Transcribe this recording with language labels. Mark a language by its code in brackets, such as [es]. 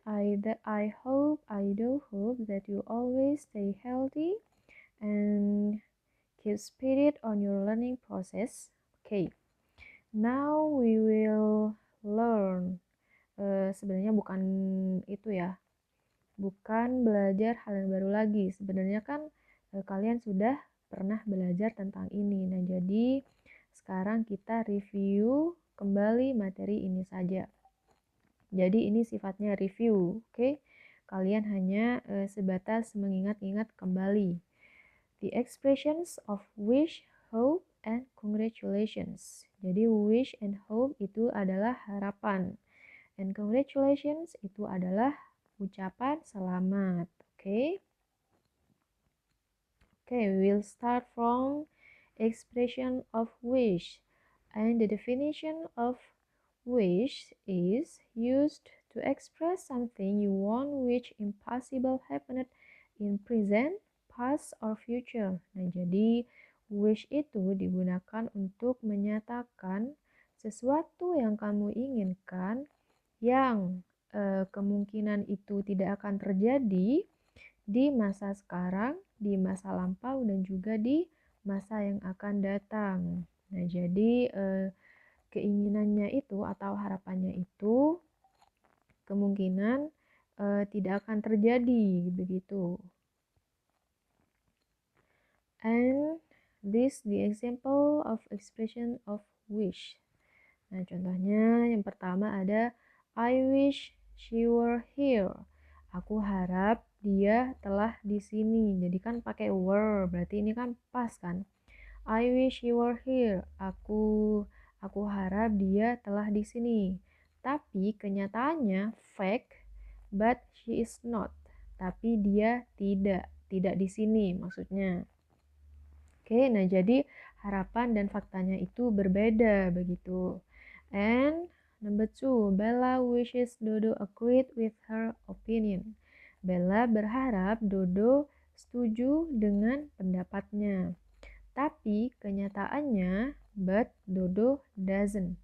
[en] I do hope that you always stay healthy and keep spirit on your learning process. Okay, now we will learn. [id] Sebenarnya bukan itu ya, bukan belajar hal yang baru lagi. Sebenarnya kan kalian sudah pernah belajar tentang ini. Nah, jadi sekarang kita review kembali materi ini saja. Jadi ini sifatnya review, oke? Kalian hanya sebatas mengingat-ingat kembali. [en] The expressions of wish, hope, and congratulations. [id] Jadi [en] wish and hope [id] itu adalah harapan. [en] And congratulations [id] itu adalah ucapan selamat, oke? [en] Okay, we'll start from expression of wish. And the definition of wish is used to express something you want which impossible happened in present, past, or future. [id] Nah, jadi wish itu digunakan untuk menyatakan sesuatu yang kamu inginkan yang kemungkinan itu tidak akan terjadi di masa sekarang, di masa lampau, dan juga di masa yang akan datang. Nah, jadi keinginannya itu atau harapannya itu kemungkinan tidak akan terjadi begitu. [en] And this the example of expression of wish. [id] Nah, contohnya yang pertama ada [en] I wish she were here. [id] Aku harap dia telah di sini. Jadi kan pakai were, berarti ini kan pas kan? [en] I wish she were here. [id] Aku harap dia telah di sini. Tapi kenyataannya [en] fact, but she is not. [id] Tapi dia tidak di sini maksudnya. Oke, nah jadi harapan dan faktanya itu berbeda begitu. [en] And number 2, Bella wishes Dodo agreed with her opinion. [id] Bella berharap Dodo setuju dengan pendapatnya. Tapi kenyataannya, [en] but Dodo doesn't.